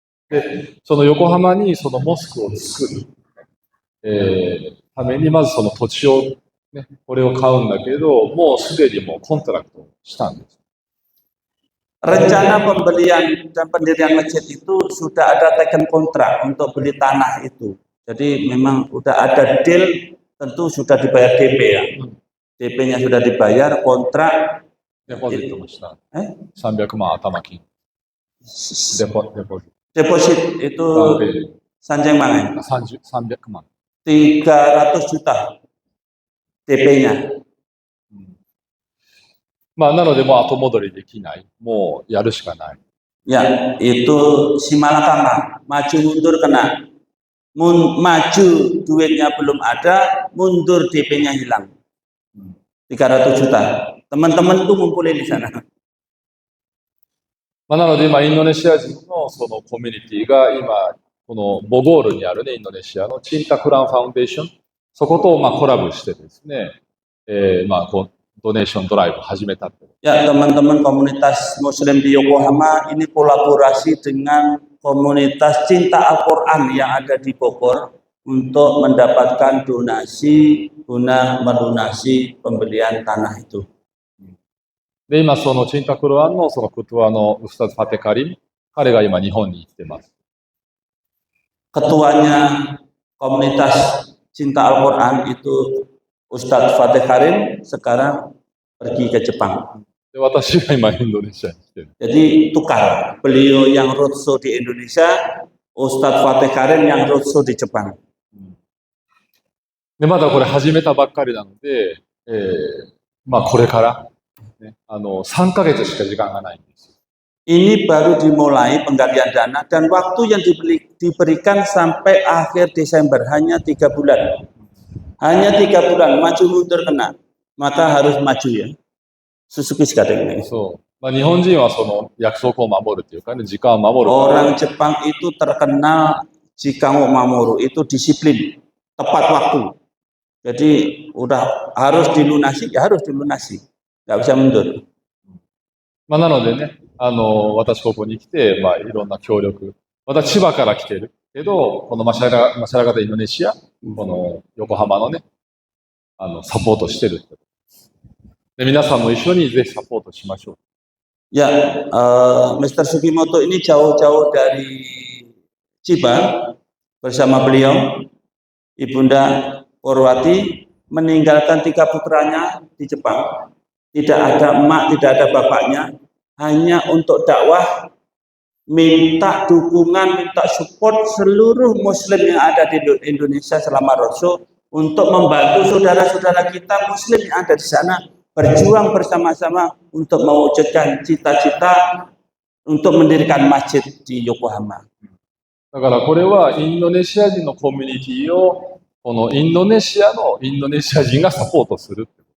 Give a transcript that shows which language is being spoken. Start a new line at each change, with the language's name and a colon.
Japanese: で、その横浜にそのモスクを作る、ためにまずその土地を、ね、これを買うんだけど、もうすでにもうコントラクトをしたんです。
Indonesian: Rencana pembelian dan pendirian masjid itu sudah ada taken kontrak untuk beli tanah itu. Jadi memang sudah ada deal, tentu sudah dibayar DP ya. DP-nya sudah dibayar, kontrak.
Japanese: デポジットもした。300万頭金。デポジット。
Indonesian: Deposit itu Sanjang Mangan.
Japanese: 300万。
Indonesian: 300 juta DP-nya.
Japanese: まあ、なので、もう後戻りできない。もうやるしかない。
Indonesian: Ya, itu si malakama, maju mundur kena. Maju duitnya belum ada, mundur DP-nya hilang. 300 juta. Teman-teman tuh ngumpulin di sana.
Japanese: まあ、なので、今、インドネシア人のそのコミュニティが今、このボゴールにあるね、インドネシアのチンタクランファウンデーション、そことまあコラボしてですね、まあ、こうドネーションドライブ始めたって。
Indonesian: Ya, teman-teman komunitas Muslim di Yokohama ini kolaborasi dengan komunitas cinta Al-Quran yang ada di Bogor untuk mendapatkan donasi guna melunasi pembelian tanah itu.
Japanese: で、今、そのチンタクロアンのそのクトワのウスタズ・ファテカリン、彼が今日本に行ってます。
Indonesian: Ketuanya komunitas cinta Al-Quran itu Ustadz Fateh Karim sekarang pergi ke Jepang.
Japanese: で、私が今インドネシアに来てる。
Indonesian: Jadi tukar, beliau yang roadshow di Indonesia, Ustadz Fateh Karim yang roadshow di Jepang.
Japanese: で、まだこれ始めたばっかりなので、まあこれから、ね、3ヶ月しか時間がないんですよ。
Indonesian: Ini baru dimulai penggalian dana dan waktu yang diberikan sampai akhir Desember hanya 3 bulan. Hanya 3 bulan, maju mundur kena. Maka harus maju ya. Suzuki sekadang.
Japanese: そう。まあ日本人はその約束を守るっていうかね、時間を守る。
Indonesian: Orang Jepang itu terkenal jika mau mamoru itu disiplin, tepat waktu. Jadi udah harus dilunasi, ya harus dilunasi. Nggak bisa mundur.
Japanese: まあなのでね、私ここに来て、まあいろんな協力。私千葉から来てるけど、このマシャラガタインドネシア、この横浜のね、サポートしてるって。で、皆さんも一緒にぜひサポートしましょう。
Indonesian: Ya, Mr. Sugimoto ini jauh-jauh dari Chiba bersama beliau, Ibunda Purwati meninggalkan 3 putranya di Jepang. Tidak ada emak, tidak ada bapaknya, hanya untuk dakwah, minta dukungan, minta support seluruh Muslim yang ada di Indonesia selama roadshow untuk membantu saudara-saudara kita Muslim yang ada di sana berjuang bersama-sama untuk mewujudkan cita-cita untuk mendirikan masjid di Yokohama.
Japanese: だからこれはインドネシア人のコミュニティをこのインドネシアのインドネシア人がサポートする。